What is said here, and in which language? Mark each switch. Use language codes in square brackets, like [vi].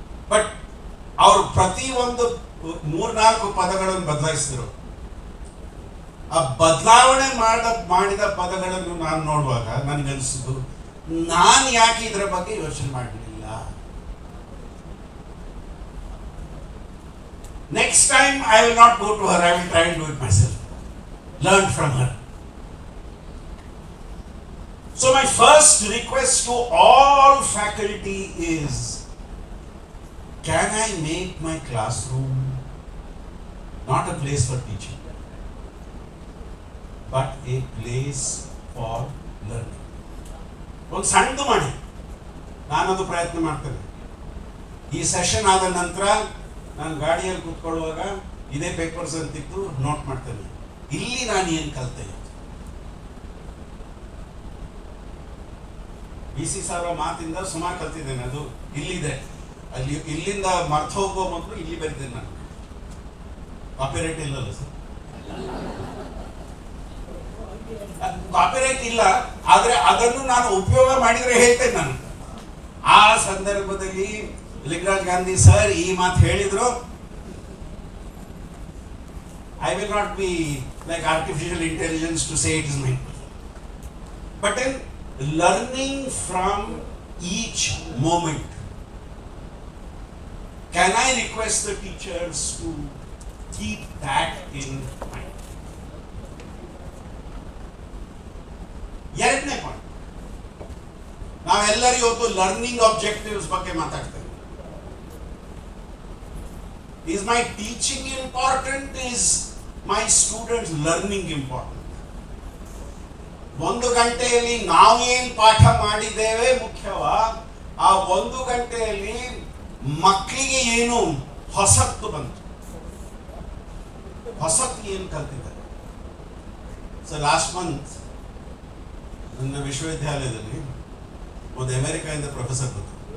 [kn] But ಅವರು ಪ್ರತಿ ಒಂದು 3-4 ಪದಗಳನ್ನು ಬದಲಾಯಿಸಿದ್ರು. ಆ ಬದಲಾವಣೆ ಮಾಡಿದ ಪದಗಳನ್ನು ನಾನು ನೋಡುವಾಗ ನನಗನ್ಸಿದ್ದು, ನಾನು ಯಾಕೆ ಇದರ ಬಗ್ಗೆ ಯೋಚನೆ ಮಾಡಲಿಲ್ಲ. [en] Next time I will not go to her, I will try and do it myself. Learn from her. So my first request to all faculty is, can I make my classroom not a place for teaching, but a place for learning? [kn] ಒಂದು ಸಣ್ಣದು ಮಾಡಿ, ನಾನದು ಪ್ರಯತ್ನ ಮಾಡ್ತೇನೆ. ಈ session ಆದ ನಂತರ ನಾನು ಗಾಡಿಯಲ್ಲಿ ಕೂತ್ಕೊಳ್ಳುವಾಗ ಇದೇ ಪೇಪರ್ಸ್ ಅಂತಿದ್ದು ನೋಟ್ ಮಾಡ್ತೇನೆ, ಇಲ್ಲಿ ನಾನು ಏನು ಕಲಿತೆ. BC ಸರ್ ಮಾತಿಂದ ಸುಮಾರು ಕಲ್ತಿದ್ದೇನೆ, ಅದು ಇಲ್ಲಿದೆ. ಅಲ್ಲಿ ಇಲ್ಲಿಂದ ಮರ್ತು ಹೋಗೋ ಮೊದಲು ಇಲ್ಲಿ ಬರಿದ್ದೇನೆ ನಾನು. ಕಾಪಿರೈಟ್ ಇಲ್ಲಲ್ಲ ಸರ್? ಕಾಪಿರೈಟ್ ಇಲ್ಲ, ಆದ್ರೆ ಅದನ್ನು ನಾನು ಉಪಯೋಗ ಮಾಡಿದ್ರೆ ಹೇಳ್ತೇನೆ ನಾನು. ಆ ಸಂದರ್ಭದಲ್ಲಿ ಲಿಂಗರಾಜ್ ಗಾಂಧಿ ಸರ್ ಈ ಮಾತು ಹೇಳಿದ್ರು. [en] I will not be like artificial intelligence to say it is mine, but in learning from each moment, can I request the teachers to keep that in mind? [kn] ಎರಡನೇ ಪಾಯಿಂಟ್, ನಾವೆಲ್ಲರೂ ಇವತ್ತು ಲರ್ನಿಂಗ್ ಆಬ್ಜೆಕ್ಟಿವ್ಸ್ ಬಗ್ಗೆ ಮಾತಾಡ್ತೇವೆ. [en] Is my teaching important? Is my students learning important? [kn] 1 ಗಂಟೆಯಲ್ಲಿ ನಾವು ಏನು ಪಾಠ ಮಾಡಿದ್ದೇವೆ ಮುಖ್ಯವಾ, ಆ 1 ಗಂಟೆಯಲ್ಲಿ ಮಕ್ಕಳಿಗೆ ಏನು ಹೊಸತ್ತು ಬಂತು, ಹೊಸತ್ತು ಏನು ಕಲ್ತಿದ್ದಾರೆ. [en] so last month [kn] ನನ್ನ ವಿಶ್ವವಿದ್ಯಾಲಯದಲ್ಲಿ ಒಂದು ಅಮೆರಿಕಾದಿಂದ ಪ್ರೊಫೆಸರ್ ಬಂದರು.